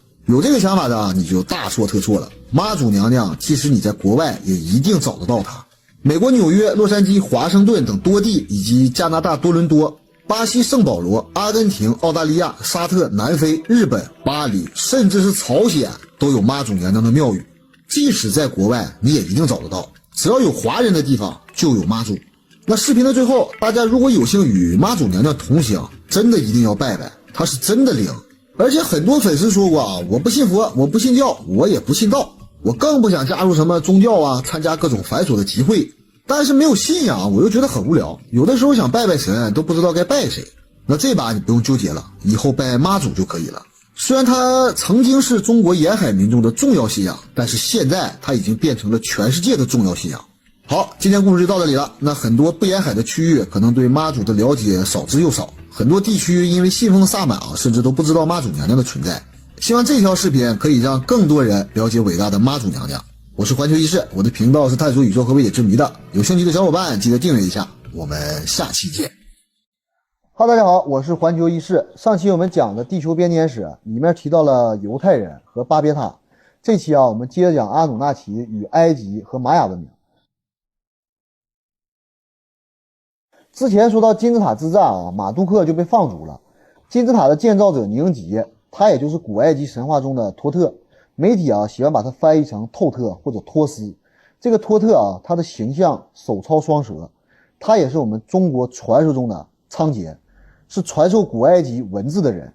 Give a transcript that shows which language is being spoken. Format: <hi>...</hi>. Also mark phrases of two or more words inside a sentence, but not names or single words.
<zh>有這個想法的，你就大錯特錯了。媽祖娘娘即使你在國外也一定找得到她。美國紐約、洛杉磯、華盛頓等多地，以及加拿大多倫多、巴西聖保羅、阿根廷、澳大利亞、沙特、南非、日本、巴黎，甚至是朝鮮，都有媽祖娘娘的廟宇。即使在國外，你也一定找得到。只要有華人的地方，就有媽祖。那視頻的最後，大家如果有幸與媽祖娘娘同行，真的一定要拜拜，她是真的靈。而且很多粉絲說過啊，我不信佛，我不信教，我也不信道，我更不想加入什麼宗教啊，參加各種繁瑣的集會。但是沒有信仰，我又覺得很無聊。有的時候想拜拜神，都不知道該拜誰。那這把你不用糾結了，以後拜媽祖就可以了。雖然它曾經是中國沿海民眾的重要信仰，但是現在它已經變成了全世界的重要信仰。好，今天故事就到這裡了。那很多不沿海的區域可能對媽祖的了解少之又少。很多地区因為信奉薩滿甚至都不知道媽祖娘娘的存在。希望這條視頻可以讓更多人了解偉大的媽祖娘娘。我是環球醫師，我的頻道是探索宇宙和未解之謎的，有興趣的小伙伴記得訂閱一下，我們下期見。大家好，我是環球醫師。上期我們講的地球編年史裡面提到了猶太人和巴別塔，這期我們接着講阿努納奇與埃及和瑪雅文明。之前說到金字塔之戰馬杜克就被放逐了。金字塔的建造者寧吉，他也就是古埃及神話中的托特，媒體喜歡把它翻譯成透特或者托斯。这个托特他的形象手操双蛇，他也是我們中國傳說中的倉頡，是傳授古埃及文字的人。</zh>